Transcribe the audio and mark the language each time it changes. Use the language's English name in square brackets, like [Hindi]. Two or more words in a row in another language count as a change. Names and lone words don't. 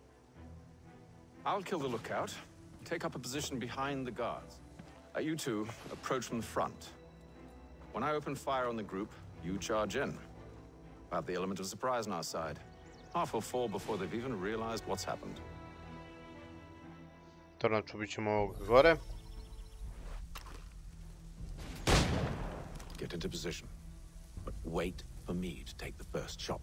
[English] I'll kill the lookout, take up a position behind the guards. You two approach from the front. When I open fire on the group, you charge in. We'll have the element of surprise on our side. Half will fall before they've even realized what's happened. [Croatian] Znači ubit ćemo ovog gore. [English] Get into position, but wait for me to take the first shot.